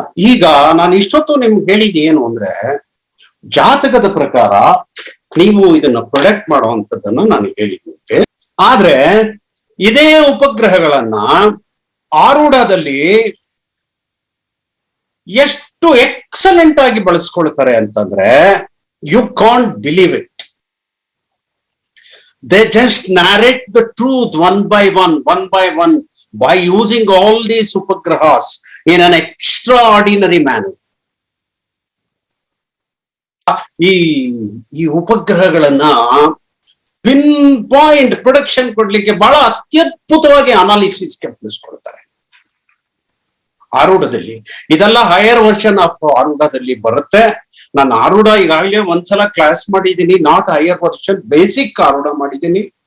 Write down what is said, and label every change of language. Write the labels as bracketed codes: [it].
[kn] ಈಗ ನಾನು ಇಷ್ಟೊತ್ತು ನಿಮ್ಗೆ ಹೇಳಿದ ಏನು ಅಂದ್ರೆ, ಜಾತಕದ ಪ್ರಕಾರ ನೀವು ಇದನ್ನ ಪ್ರೊಡಕ್ಟ್ ಮಾಡುವಂಥದ್ದನ್ನ ನಾನು ಹೇಳಿದ್ದೆ. ಆದ್ರೆ ಇದೇ ಉಪಗ್ರಹಗಳನ್ನ ಆರೂಢದಲ್ಲಿ ಎಷ್ಟು ಎಕ್ಸಲೆಂಟ್ ಆಗಿ ಬಳಸ್ಕೊಳ್ತಾರೆ ಅಂತಂದ್ರೆ [en] You can't believe it. They just narrate the truth one by one by using all these upagrahas in an extraordinary manner. [kn] ಈ ಉಪಗ್ರಹಗಳನ್ನ ಪಿನ್ ಪಾಯಿಂಟ್ ಪ್ರೊಡಕ್ಷನ್ ಕೊಡ್ಲಿಕ್ಕೆ ಬಹಳ ಅತ್ಯದ್ಭುತವಾಗಿ ಅನಾಲಿಸಿಸ್ ಬಳಸ್ಕೊಳ್ತಾರೆ ಆರೂಢದಲ್ಲಿ. ಇದೆಲ್ಲ ಹೈಯರ್ ವರ್ಷನ್ ಆಫ್ ಆರೂಢದಲ್ಲಿ ಬರುತ್ತೆ. ನಾನು ಆರೂಢ ಈಗಾಗಲೇ ಒಂದ್ಸಲ ಕ್ಲಾಸ್ ಮಾಡಿದ್ದೀನಿ, [en] not higher version, [kn] ಬೇಸಿಕ್ ಆರೂಢ ಮಾಡಿದ್ದೀನಿ.